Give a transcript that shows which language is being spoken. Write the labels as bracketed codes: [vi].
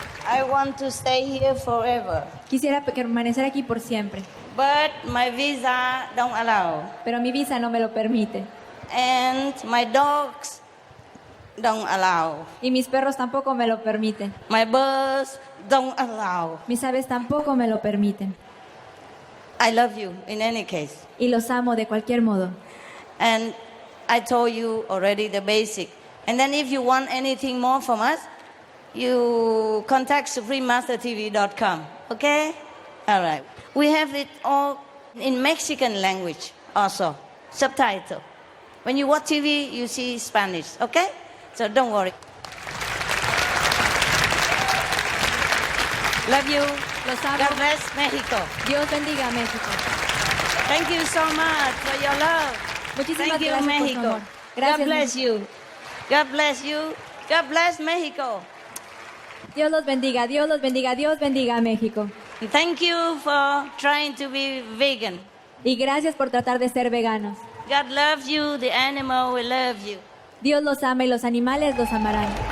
[en] I want to stay here forever. [es] Quisiera permanecer aquí por siempre. [en] But my visa don't allow. [es] Pero mi visa no me lo permite. [en] And my dogs don't allow. [es] Y mis perros tampoco me lo permiten. [en] My birds don't allow. [es] Mis aves tampoco me lo permiten. [en] I love you in any case. [es] Y los amo de cualquier modo. [en] And I told you already the basic. And then if you want anything more from us, you contact suprememastertv.com. Okay? All right. We have it all in Mexican language also, subtitle. When you watch TV, you see Spanish. Okay? So don't worry. Love you. [es] Los amo. [en] God bless Mexico. [es] Dios bendiga a México. [en] Thank you so much for your love. [es] Muchísimas [en] Thank you, [es] gracias [en] Mexico. [es] por su amor. [en] God [es] Gracias, [en] bless you. God bless you. God bless Mexico. [es] Dios los bendiga, Dios los bendiga, Dios bendiga a México. [en] Thank you for trying to be vegan. [es] Y gracias por tratar de ser veganos. [en] God loves you, the animal will love you. [es] Dios los ama y los animales los amarán.